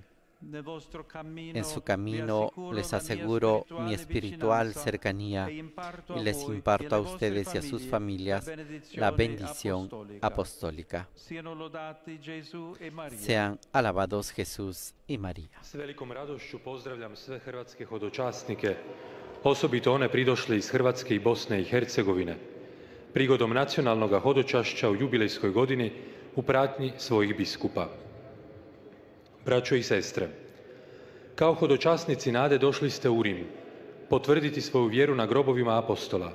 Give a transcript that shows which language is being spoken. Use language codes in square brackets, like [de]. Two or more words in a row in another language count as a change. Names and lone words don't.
[es] En su camino les aseguro mi espiritual cercanía y les imparto a ustedes y a sus familias la bendición apostólica. Sean alabados Jesús y María. [hr] S velikom radošću pozdravljam sve hrvatske hodočasnike, osobito one pridošle iz Hrvatske i Bosne i Hercegovine, prigodom nacionalnog hodočašća u jubilejskoj godini u pratnji svojih biskupa. Braćo i sestre, kao hodočasnici nade došli ste u Rim, potvrditi svoju vjeru na grobovima apostola.